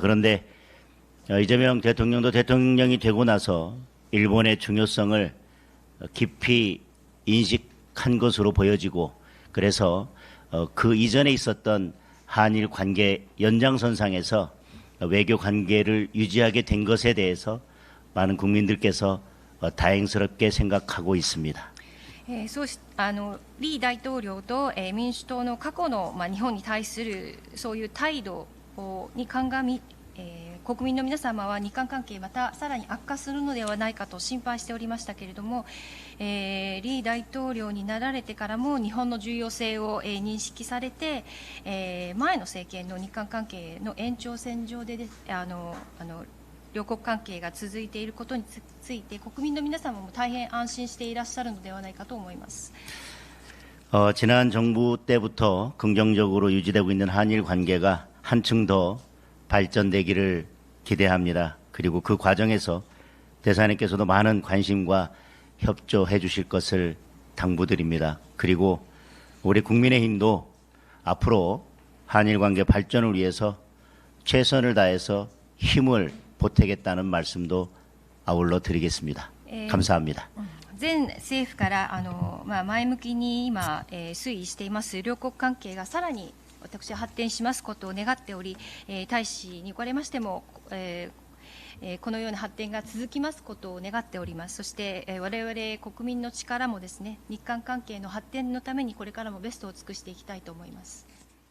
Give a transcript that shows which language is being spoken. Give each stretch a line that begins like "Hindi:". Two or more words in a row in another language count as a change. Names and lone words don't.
Korean: 그런데 이재명 대통령도 대통령이 되고 나서 일본의 중요성을 깊이 인식한 것으로 보여지고 그래서 그 이전에 있었던 한일 관계 연장선상에서 외교 관계를 유지하게 된 것에 대해서 많은 국민들께서 다행스럽게 생각하고 있습니다.
Japanese: 李大統領と、民主党の過去の、日本に対するそういう態度に鑑み、国民の皆様は日韓関係またさらに悪化するのではないかと心配しておりましたけれども、李大統領になられてからも日本の重要性を、認識されて、前の政権の日韓関係の延長線上で、両国関係が続いていることについて国民の皆様も大変安心していらっしゃるのではないかと思います。
Korean: 지난 정부 때부터 긍정적으로 유지되고 있는 한일 관계가 한층 더 발전되기를 기대합니다. 그리고 그 과정에서 대사님께서도 많은 관심과 협조해 주실 것을 당부드립니다. 그리고 우리 국민의힘도 앞으로 한일 관계 발전을 위해서 최선을 다해서 힘을 보태겠다는 말씀도 아울러 드리겠습니다. 감사합니다.
Japanese: 全政府から前向きに今、推移しています両国関係がさらに私は発展しますことを願っており、大使におかれましても、このような発展が続きますことを願っております。そして、我々国民の力もですね、日韓関係の発展のためにこれからもベストを尽くしていきたいと思います。